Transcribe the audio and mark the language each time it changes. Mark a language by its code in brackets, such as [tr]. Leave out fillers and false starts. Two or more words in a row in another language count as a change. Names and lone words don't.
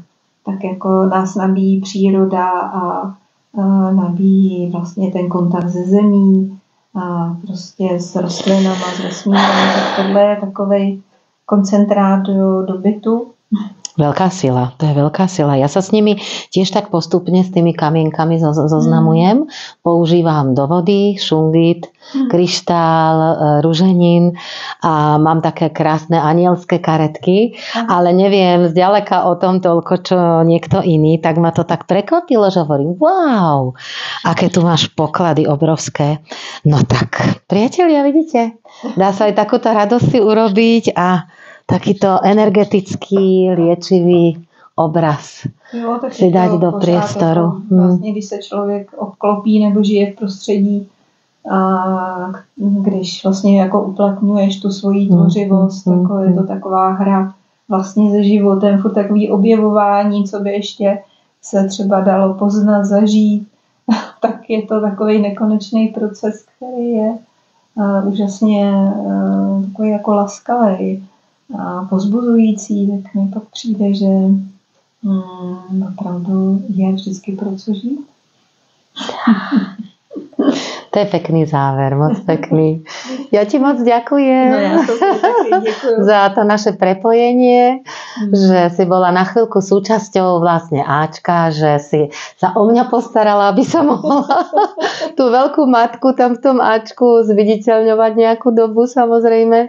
[cs] Tak jako nás nabíjí příroda a nabíjí vlastně ten kontakt se zemí a prostě s rostlinama, s vesmírem. Tak tohle je takovej koncentrát do bytu. [sk] Veľká sila, to je veľká sila. Ja sa s nimi tiež tak postupne s tými kamienkami zoznamujem. Používam do vody, šungit, kryštál, ruženín a mám také krásne anielské karetky, ale neviem zďaleka o tom toľko, čo niekto iný, tak ma to tak prekvapilo, že hovorím, wow, aké tu máš poklady obrovské. No tak, priatelia, vidíte, dá sa aj takúto radosť si urobiť a takýto energetický, liečivý obraz si dať do priestoru. [cs] Vlastně, když se člověk obklopí nebo žije v prostředí, a když vlastně jako uplatňuješ tu svoji tvořivost, jako je to taková hra vlastně se životem, furt takový objevování, co by ještě se třeba dalo poznat, zažít, tak je to takový nekonečný proces, který je úžasně takový jako laskavý a pozbuzující, tak mi pak přijde, že opravdu je vždycky pro co žít. [sk] To je pekný záver, moc pekný. Ja ti moc ďakujem. No ja to taky ďakujem. Za to naše prepojenie, že si bola na chvíľku súčasťou vlastne Ačka, že si sa o mňa postarala, aby som mohla tú veľkú matku tam v tom Ačku zviditeľňovať nejakú dobu samozrejme.